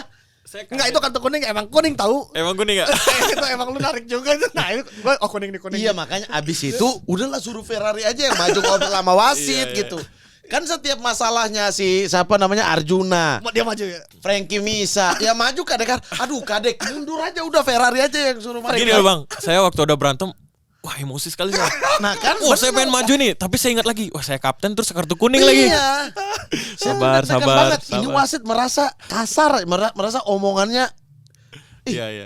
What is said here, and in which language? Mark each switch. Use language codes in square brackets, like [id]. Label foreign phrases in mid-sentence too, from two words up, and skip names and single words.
[id] Enggak itu kartu kuning emang kuning tahu. Emang kuning nggak? Itu emang lu narik juga itu. Nah itu gua kuning nih kuning. iya makanya abis itu udahlah suruh Ferrari aja yang maju ngobrol sama wasit Iya, iya. gitu kan setiap masalahnya si siapa namanya Arjuna Dia maju ya. Frankie Misa ya maju kadek aduh kadek mundur aja udah Ferrari aja yang suruh maju Gini loh Bang, saya waktu ada berantem, wah emosi sekali saya. nah kan Wah saya pengen maju nih, tapi saya ingat lagi, wah saya kapten terus kartu kuning lagi. iya. Sabar, Saya sabar, banget. Ini sabar. wasit merasa kasar, merasa omongannya Iya, iya.